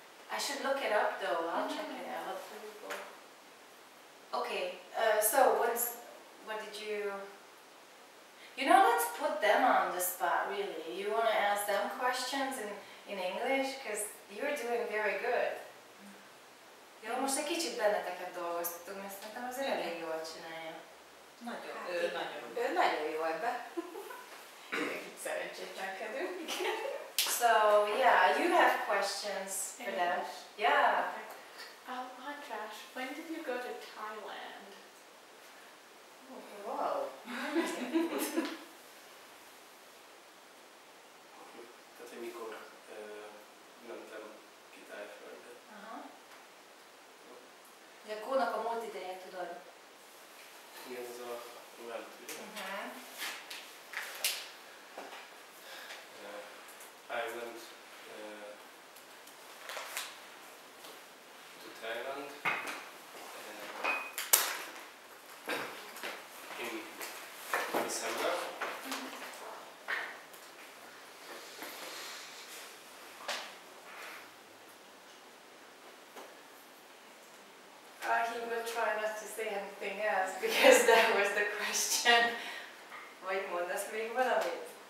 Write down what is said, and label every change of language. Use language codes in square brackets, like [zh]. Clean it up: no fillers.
[en] I should look it up though, I'll check it out. Okay, so what did you... You know, let's put them on the spot, really. You want to ask them questions in English? Because you're doing very good. [hu] Jó, most egy kicsit benneteket dolgoztatunk, mert szerintem azért elég jól csinálja. Nagyon. Ő nagyon jó ebben. Itt szerencsétlenkedünk. [en] So, yeah, you have questions for them. Yeah. Josh, when did you go to Thailand? Wow. [hu] Tehát, hogy mikor mentem ki Tájföldre. Aha. A kónak a múlt ideje, tudod? Igen, ez a mellett, ugye? [en] I went to Thailand in December. He will try not to say anything else because that was the question. [hu] Vagy mondasz még valamit?